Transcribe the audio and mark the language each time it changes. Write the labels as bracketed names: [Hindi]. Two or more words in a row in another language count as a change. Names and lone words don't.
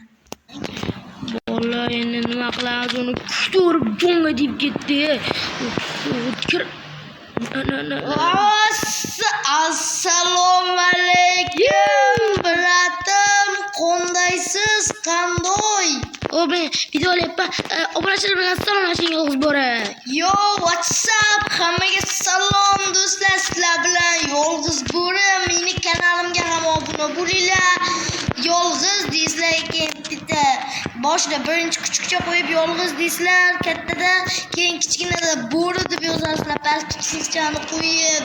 [Uzbek] Bola endi nima qilamiz, uni kuchtirib jonga deb ketdi. Kir. Assalomu alaykum bratim, qandaysiz, qanday? O men video olyapman. Obunachilar bilan salomlashing yolg'iz bora. [English] Yo, what's up? [Uzbek] Hammaga salom do'stlar, sizlar bilan yolg'iz bora. Meni kanalimga ham obuna bo'linglar. Yolg'iz deysizlar ekan, bitta boshida birinchi kuchukcha qo'yib yolg'iz deysizlar, kattada keyin kichkinada bo'ri deb yozasizlar, pastki kichikchani qo'yib.